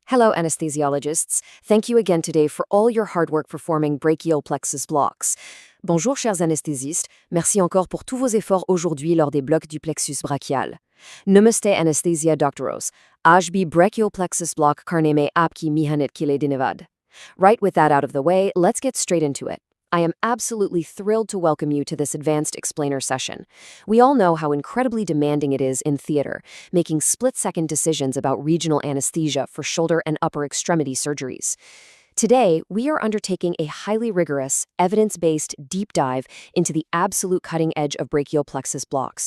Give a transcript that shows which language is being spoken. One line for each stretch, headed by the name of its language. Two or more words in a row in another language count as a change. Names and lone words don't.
English: Hello, anesthesiologists. Thank you again today for all your hard work performing brachial plexus blocks.
French: Bonjour, chers anesthésistes. Merci encore pour tous vos efforts aujourd'hui lors des blocs du plexus brachial.
Hindi: Namaste
English: anesthesia doctoros. ISB brachial plexus block
Hindi: करने में आपकी मेहनत के लिए धन्यवाद.
English: Right, with that out of the way, let's get straight into it. I am absolutely thrilled to welcome you to this advanced explainer session. We all know how incredibly demanding it is in theater, making split-second decisions about regional anesthesia for shoulder and upper extremity surgeries. Today, we are undertaking a highly rigorous, evidence-based deep dive into the absolute cutting edge of brachial plexus blocks.